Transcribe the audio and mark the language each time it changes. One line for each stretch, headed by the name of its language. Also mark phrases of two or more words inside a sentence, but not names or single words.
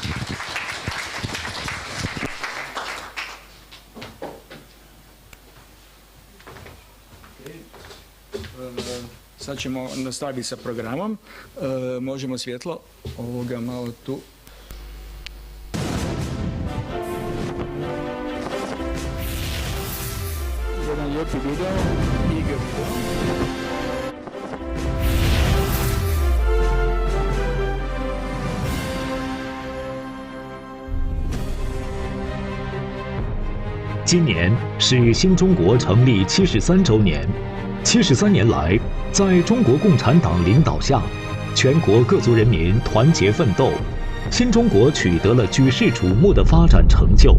Croatian: Sad ćemo nastaviti sa programom. Možemo svjetlo ovoga malo tu. Jedan lijepi video. Igor.
Chinese: 今年是新中国成立73周年。73年来，在中国共产党领导下，全国各族人民团结奋斗，新中国取得了举世瞩目的发展成就。